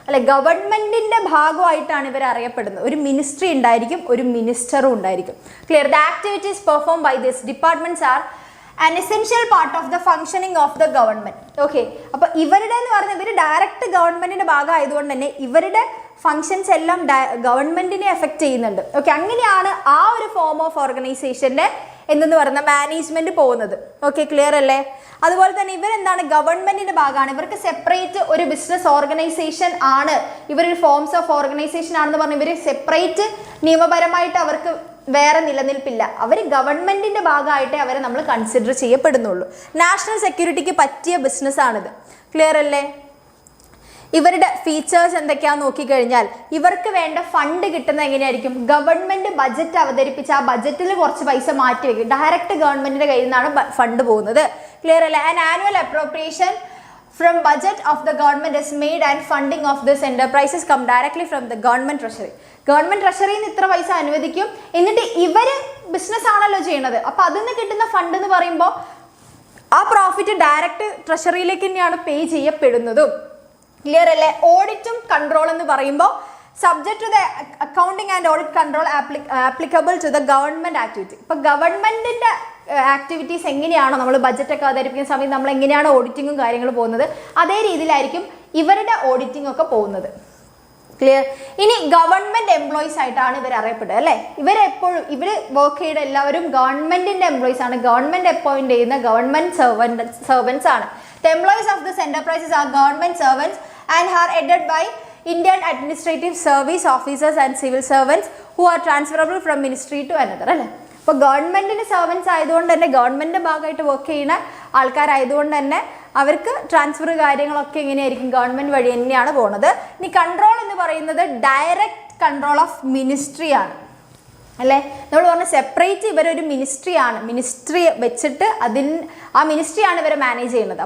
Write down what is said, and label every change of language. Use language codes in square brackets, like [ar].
[ml] ഗവൺമെന്റിന്റെ ഭാഗമായിട്ടാണ് ഇവർ അറിയപ്പെടുന്നത്. ഒരു മിനിസ്ട്രി ഉണ്ടായിരിക്കും, ഒരു മിനിസ്റ്ററും ഉണ്ടായിരിക്കും. Clear. [en] The activities perform by this departments are an essential part of the functioning of the government. [ml] Okay, അപ്പോൾ ഇവരുടെ എന്ന് പറഞ്ഞാൽ ഇവർ ഡയറക്റ്റ് ഗവൺമെന്റിന്റെ ഭാഗമായതുകൊണ്ട് തന്നെ ഇവരുടെ ഫങ്ഷൻസ് എല്ലാം ഗവൺമെന്റിനെ എഫക്ട് ചെയ്യുന്നുണ്ട്. ഓക്കെ, അങ്ങനെയാണ് ആ ഒരു ഫോം ഓഫ് ഓർഗനൈസേഷന്റെ എന്തെന്ന് പറയുന്ന മാനേജ്മെന്റ് പോകുന്നത്. ഓക്കെ, ക്ലിയർ അല്ലേ. അതുപോലെ തന്നെ ഇവരെന്താണ് ഗവൺമെന്റിന്റെ ഭാഗമാണ്. ഇവർക്ക് സെപ്പറേറ്റ് ഒരു ബിസിനസ് ഓർഗനൈസേഷൻ ആണ്, ഇവരൊരു ഫോംസ് ഓഫ് ഓർഗനൈസേഷൻ ആണെന്ന് പറഞ്ഞാൽ ഇവർ സെപ്പറേറ്റ് നിയമപരമായിട്ട് അവർക്ക് വേറെ നിലനിൽപ്പില്ല. അവർ ഗവൺമെന്റിന്റെ ഭാഗമായിട്ടേ അവരെ നമ്മൾ കൺസിഡർ ചെയ്യപ്പെടുന്നുള്ളൂ. നാഷണൽ സെക്യൂരിറ്റിക്ക് പറ്റിയ ബിസിനസ് ആണിത്. ക്ലിയർ അല്ലേ. ഇവരുടെ ഫീച്ചേഴ്സ് എന്തൊക്കെയാന്ന് നോക്കിക്കഴിഞ്ഞാൽ ഇവർക്ക് വേണ്ട ഫണ്ട് കിട്ടുന്നത് എങ്ങനെയായിരിക്കും, ഗവൺമെന്റ് ബജറ്റ് അവതരിപ്പിച്ച് ആ ബജറ്റിൽ കുറച്ച് പൈസ മാറ്റി വെക്കും. ഡയറക്റ്റ് ഗവൺമെന്റിന്റെ കയ്യിൽ നിന്നാണ് ഫണ്ട് പോകുന്നത്. ക്ലിയർ അല്ലേ. [en] An annual appropriation from budget of the government is made and funding of this enterprises come directly from the government treasury. [ml] Government ട്രഷറിയിൽ നിന്ന് ഇത്ര പൈസ അനുവദിക്കും, എന്നിട്ട് ഇവര് ബിസിനസ് ആണല്ലോ ചെയ്യുന്നത്. അപ്പൊ അതിൽ നിന്ന് കിട്ടുന്ന ഫണ്ട് എന്ന് പറയുമ്പോൾ ആ പ്രോഫിറ്റ് ഡയറക്റ്റ് ട്രഷറിയിലേക്ക് തന്നെയാണ് പേ ചെയ്യപ്പെടുന്നതും. ക്ലിയർ അല്ലേ. [en] ഓഡിറ്റും കൺട്രോൾ [ml] എന്ന് പറയുമ്പോൾ [en] Subject to the accounting and audit control applicable to the government activity. [ml] ഇപ്പൊ ഗവൺമെന്റിന്റെ ആക്ടിവിറ്റീസ് എങ്ങനെയാണോ നമ്മൾ ബഡ്ജറ്റ് ഒക്കെ അവതരിപ്പിക്കുന്ന സമയത്ത് നമ്മൾ എങ്ങനെയാണോ ഓഡിറ്റിങ്ങും കാര്യങ്ങളും പോകുന്നത്, അതേ രീതിയിലായിരിക്കും ഇവരുടെ ഓഡിറ്റിംഗ് ഒക്കെ പോകുന്നത്. ക്ലിയർ? ഇനി ഗവൺമെന്റ് എംപ്ലോയീസ് ആയിട്ടാണ് ഇവർ അറിയപ്പെടുക അല്ലേ? ഇവരെപ്പോഴും ഇവർ വർക്ക് ചെയ്യുന്ന എല്ലാവരും ഗവൺമെന്റിന്റെ എംപ്ലോയീസ് ആണ്, ഗവൺമെന്റ് അപ്പോയിന്റ് ചെയ്യുന്ന ഗവൺമെന്റ് സെർവൻസ് ആണ്. [en] The employees of this enterprises are government servants and are headed by Indian Administrative Service officers and civil servants who are transferable from ministry to another [ml] അല്ലേ? അപ്പോൾ ഗവൺമെന്റിന് servants ആയതുകൊണ്ട് തന്നെ ഗവൺമെന്റിന്റെ ഭാഗമായിട്ട് work ചെയ്യുന്ന ആൾക്കാരായതുകൊണ്ട് തന്നെ അവർക്ക് ട്രാൻസ്ഫർ കാര്യങ്ങളൊക്കെ എങ്ങനെയായിരിക്കും? ഗവൺമെന്റ് വഴി തന്നെയാണ് പോകുന്നത്. ഇനി കൺട്രോൾ എന്ന് പറയുന്നത് [en] direct control of ministry [ml] ആണ് അല്ലേ? നമ്മൾ പറഞ്ഞ സെപ്പറേറ്റ് ഇവരൊരു മിനിസ്ട്രിയാണ്, മിനിസ്ട്രി വെച്ചിട്ട് ആ മിനിസ്ട്രിയാണ് ഇവരെ മാനേജ് ചെയ്യുന്നത്.